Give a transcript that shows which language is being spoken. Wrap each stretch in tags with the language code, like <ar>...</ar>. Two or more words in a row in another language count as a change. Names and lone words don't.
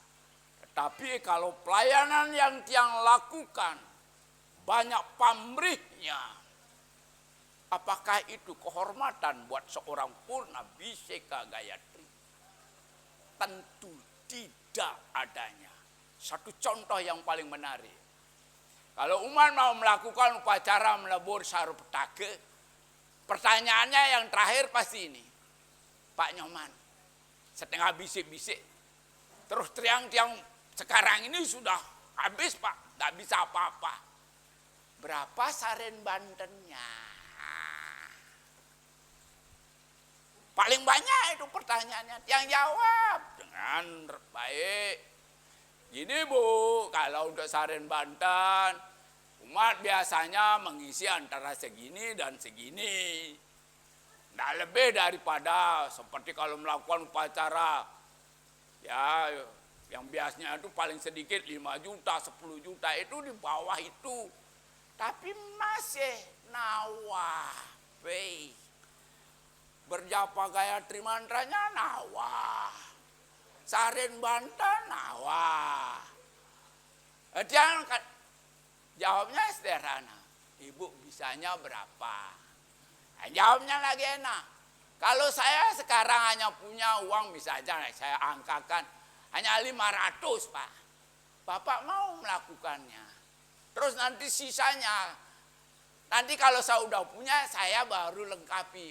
<id>Tetapi kalau pelayanan yang tiang lakukan banyak pamrihnya, apakah itu kehormatan buat seorang Purna Biseka Gayatri? Tentu tidak adanya. Satu contoh yang paling menarik. Kalau umat mau melakukan upacara melebur saru petaka, pertanyaannya yang terakhir pasti ini. Pak Nyoman, setengah bisik-bisik. Terus tiang-tiang sekarang ini sudah habis Pak, tidak bisa apa-apa. Berapa saren Bantennya? Paling banyak itu pertanyaannya. Tiang jawab dengan baik. Gini Bu, kalau untuk saren Banten, umat biasanya mengisi antara segini dan segini. Tidak lebih daripada seperti kalau melakukan upacara, ya yang biasanya itu paling sedikit 5 juta, 10 juta itu di bawah itu. Tapi masih nawah, berjapa Gayatri mantranya nawah. Saren Banten nawah. Dia jawabnya sederhana. Ibu bisanya berapa? Jawabnya lagi enak. Kalau saya sekarang hanya punya uang misalnya saya angkakan hanya 500 Pak. Bapak mau melakukannya. Terus nanti sisanya, nanti kalau saya udah punya saya baru lengkapi.</id>